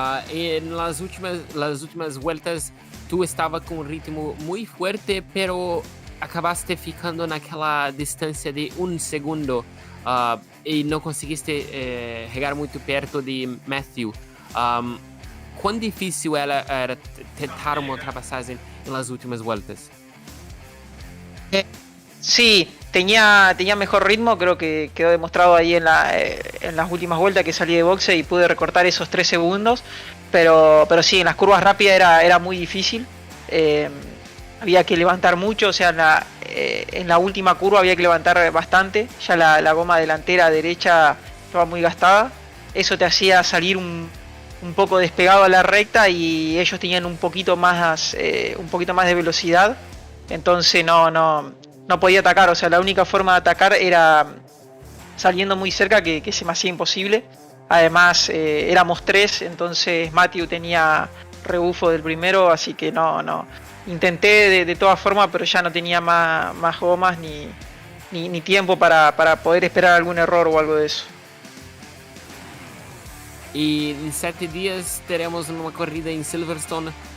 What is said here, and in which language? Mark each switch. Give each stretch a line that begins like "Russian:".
Spanish: En las últimas vueltas tú estabas con un ritmo muy fuerte, pero acabaste
Portuguese: ficando naquela
Spanish: distancia de un segundo y no conseguiste llegar muy perto de Matthew. ¿Cuán difícil era
Portuguese: tentar uma ultrapassagem nas últimas voltas?
Spanish: Sí, tenía mejor ritmo, creo que quedó demostrado ahí en las últimas vueltas que salí de boxe y pude recortar esos 3 segundos. Pero sí, en las curvas rápidas era muy difícil. Había que levantar mucho, o sea, en la última curva había que levantar bastante. Ya la goma delantera derecha estaba muy gastada. Eso te hacía salir un poco despegado a la recta y ellos tenían un poquito más de velocidad. Entonces no podía atacar, o sea, la única forma de atacar era saliendo muy cerca, que se me hacía imposible. Además, éramos 3, entonces Matthew tenía rebufo del primero, así que no. Intenté de todas formas, pero ya no tenía más gomas ni tiempo para poder esperar algún error o algo de eso.
Portuguese: E em 7 dias teremos uma corrida em Silverstone.